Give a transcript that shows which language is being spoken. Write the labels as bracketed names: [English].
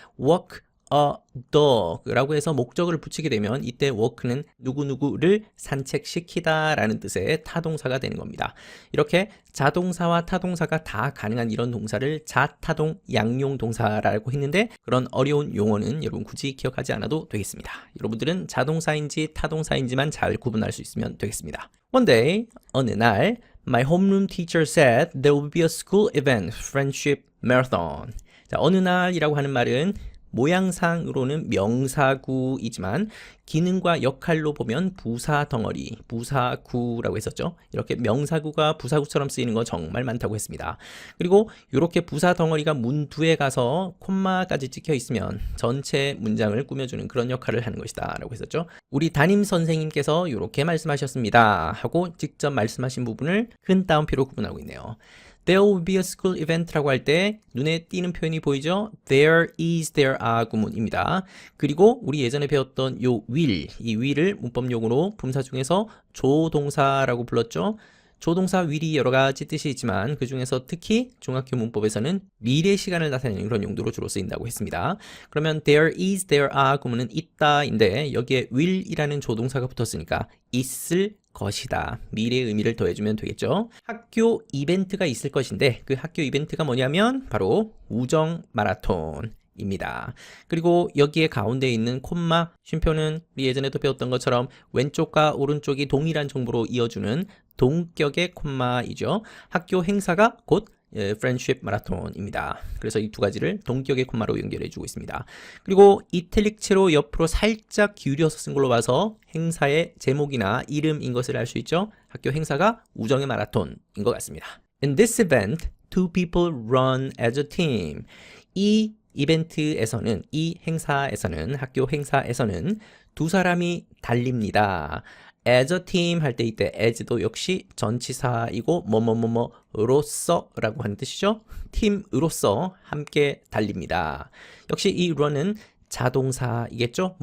[Korean] work a dog 라고 해서 목적어를 붙이게 되면 이때 work는 누구누구를 산책시키다 라는 뜻의 타동사가 되는 겁니다. 이렇게 자동사와 타동사가 다 가능한 이런 동사를 자타동 양용 동사라고 했는데 그런 어려운 용어는 여러분 굳이 기억하지 않아도 되겠습니다. 여러분들은 자동사인지 타동사인지만 잘 구분할 수 있으면 되겠습니다. [English] One day, [Korean] 어느 날 [English] My homeroom teacher said there will be a school event, friendship marathon. [Korean] 자, 어느 날이라고 하는 말은 모양상으로는 명사구이지만 기능과 역할로 보면 부사 덩어리, 부사구라고 했었죠. 이렇게 명사구가 부사구처럼 쓰이는 거 정말 많다고 했습니다. 그리고 이렇게 부사 덩어리가 문두에 가서 콤마까지 찍혀 있으면 전체 문장을 꾸며주는 그런 역할을 하는 것이다 라고 했었죠. 우리 담임 선생님께서 이렇게 말씀하셨습니다 하고 직접 말씀하신 부분을 큰 따옴표로 구분하고 있네요. [English] There will be a school event [Korean] 라고 할 때 눈에 띄는 표현이 보이죠? [English] There is, there are [Korean] 구문입니다. 그리고 우리 예전에 배웠던 요 will, 이 will을 문법용어로 품사 중에서 조동사라고 불렀죠? 조동사 will이 여러 가지 뜻이 있지만 그 중에서 특히 중학교 문법에서는 미래 시간을 나타내는 그런 용도로 주로 쓰인다고 했습니다. 그러면 [English] there is, there are [Korean] 구문은 있다인데 여기에 will이라는 조동사가 붙었으니까 있을 것이다. 미래의 의미를 더해주면 되겠죠. 학교 이벤트가 있을 것인데 그 학교 이벤트가 뭐냐면 바로 우정 마라톤입니다. 그리고 여기에 가운데 있는 콤마 쉼표는 우리 예전에도 배웠던 것처럼 왼쪽과 오른쪽이 동일한 정보로 이어주는 동격의 콤마이죠. 학교 행사가 곧 프렌드십 마라톤입니다. 그래서 이 두 가지를 동격의 콤마로 연결해 주고 있습니다. 그리고 이탈릭체로 옆으로 살짝 기울여서 쓴 걸로 봐서 행사의 제목이나 이름인 것을 알 수 있죠. 학교 행사가 우정의 마라톤인 것 같습니다. [English] In this event, two people run as a team. [Korean] 이 이벤트에서는, 이 행사에서는, 학교 행사에서는 두 사람이 달립니다. [English] as a team [Korean] 할 때 이때 as도 역시 전치사이고 뭐뭐뭐뭐로서 라고 하는 뜻이죠. 팀으로서 함께 달립니다. 역시 이 run은 자동사이겠죠.